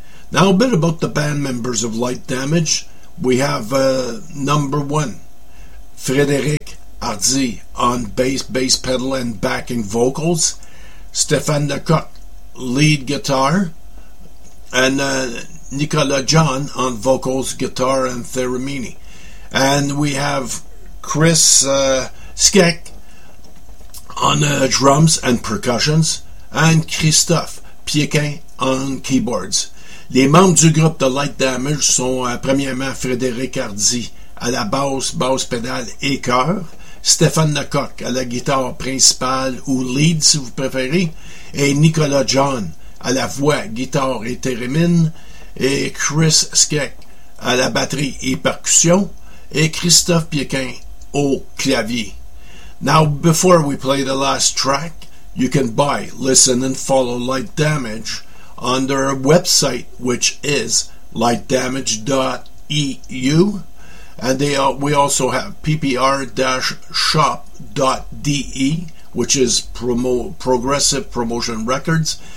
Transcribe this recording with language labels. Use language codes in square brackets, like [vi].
[en] Now, a bit about the band members of Light Damage. We have number one, Frédéric Hardy on bass pedal and backing vocals, Stéphane Lecoq, lead guitar, and Nicolas John on vocals, guitar, and theremin. And we have Chris Skek on drums and percussions, and Christophe Piequin on keyboards. [fr] Les membres du groupe de Light Damage sont premièrement Frédéric Hardy à la basse, basse pédale et chœur, Stéphane Lecoq à la guitare principale ou lead si vous préférez, et Nicolas John à la voix, guitare et theremin, et Chris Skek à la batterie et percussion, et Christophe Piequin au clavier. [en] Now, before we play the last track, you can buy, listen, and follow Light Damage on their website, which is lightdamage.eu. And we also have ppr-shop.de, which is Progressive Promotion Records.